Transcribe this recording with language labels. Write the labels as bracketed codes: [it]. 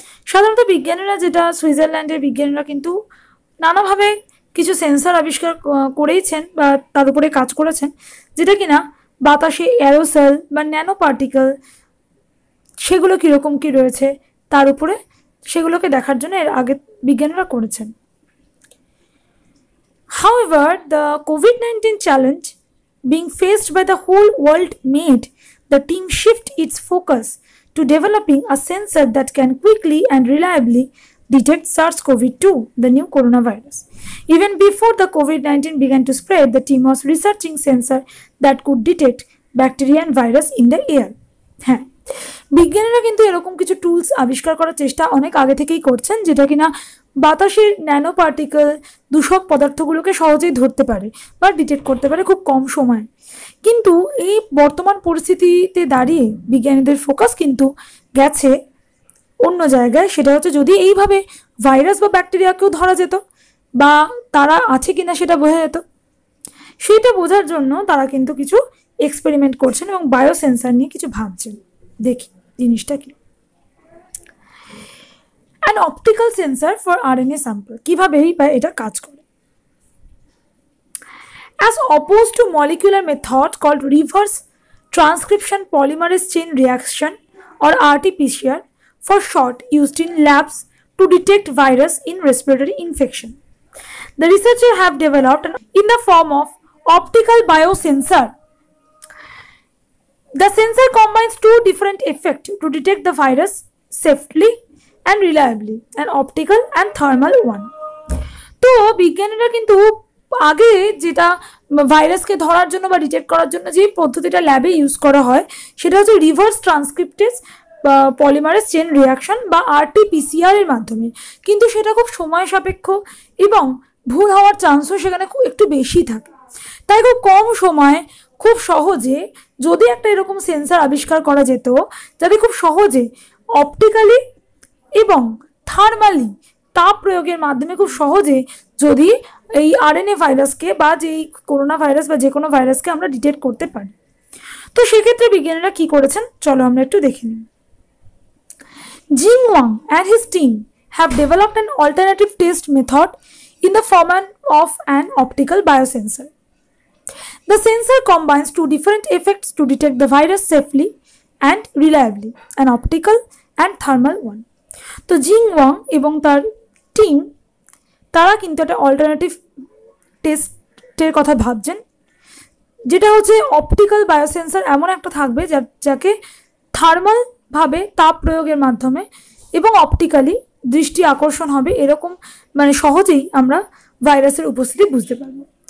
[bn] সাধারণত বিজ্ঞানীরা, যেটা সুইজারল্যান্ডের বিজ্ঞানীরা কিন্তু নানাভাবে কিছু সেন্সর আবিষ্কার করেইছেন বা তার উপরে কাজ করেছেন, যেটা কিনা বাতাসে এরোসল বা ন্যানো পার্টিকেল সেগুলো কীরকম কী রয়েছে তার উপরে সেগুলোকে দেখার জন্য এর আগে বিজ্ঞানীরা করেছেন। [en] However, the COVID-19 challenge being faced by the whole world made the team shift its focus to developing a sensor that can quickly and reliably detect SARS-CoV-2, the new coronavirus. Even before the COVID-19 began to spread, the team was researching sensor that could detect bacteria and virus in the air. [bn] হ্যাঁ, বিজ্ঞানীরা কিন্তু এরকম কিছু tools আবিষ্কার করার চেষ্টা অনেক আগে থেকেই করছেন, যেটা কিনা বাতাসের ন্যানো পার্টিকেল, দূষক পদার্থগুলোকে সহজেই ধরতে পারে বা ডিটেক্ট করতে পারে খুব কম সময়ে। কিন্তু এই বর্তমান পরিস্থিতিতে দাঁড়িয়ে বিজ্ঞানীদের ফোকাস কিন্তু গেছে অন্য জায়গায়। সেটা হচ্ছে যদি এইভাবে ভাইরাস বা ব্যাকটেরিয়াকেও ধরা যেত বা তারা আছে কিনা সেটা বোঝা যেত, সেটা বোঝার জন্য তারা কিন্তু কিছু এক্সপেরিমেন্ট করছেন এবং বায়োসেন্সার নিয়ে কিছু ভাবছেন। দেখি জিনিসটা কি। [en] an optical sensor for RNA sample, [bn] কিভাবেই বা এটা কাজ করে। [en] As opposed to molecular method called reverse transcription polymerase chain reaction or RT-PCR, for short, used in labs to detect virus in respiratory infection. The researchers have developed in the form of optical biosensor. The sensor combines two different effects to detect the virus safely and reliably, an optical and thermal one. [bn] তো বিজ্ঞানীরা কিন্তু আগে যেটা ভাইরাসকে ধরার জন্য বা detect করার জন্য যে পদ্ধতিটা ল্যাবে ইউজ করা হয় সেটা হচ্ছে reverse transcriptase polymerase chain reaction বা RT-PCR এর মাধ্যমে, কিন্তু সেটা খুব সময় সাপেক্ষ এবং ভুল হওয়ার চান্সও সেখানে একটু বেশি থাকে। তাই খুব কম সময়ে খুব সহজে যদি একটা এরকম সেন্সর আবিষ্কার করা যেত যাতে খুব সহজে অপটিক্যালি এবং থার্মালি তাপ প্রয়োগের মাধ্যমে খুব সহজে যদি এই RNA ভাইরাসকে বা যেই করোনা ভাইরাস বা যে কোনো ভাইরাসকে আমরা ডিটেক্ট করতে পারি। তো সেক্ষেত্রে বিজ্ঞানীরা কী করেছেন চলো আমরা একটু দেখে নিই। [en] Jing Wang and his team have developed an alternative test method in the form of an optical biosensor. The sensor combines two different effects to detect the virus safely and reliably, an optical and thermal one. [bn] তো জিং Wang এবং তার team তারা কিন্তু একটা alternative টেস্টের কথা ভাবছেন, যেটা হচ্ছে অপটিক্যাল বায়োসেন্সর এমন একটা থাকবে যাকে থার্মাল ভাবে তাপ প্রয়োগের মাধ্যমে এবং অপটিক্যালি দৃষ্টি আকর্ষণ হবে, এরকম মানে সহজেই আমরা ভাইরাসের উপস্থিতি বুঝতে পারবো।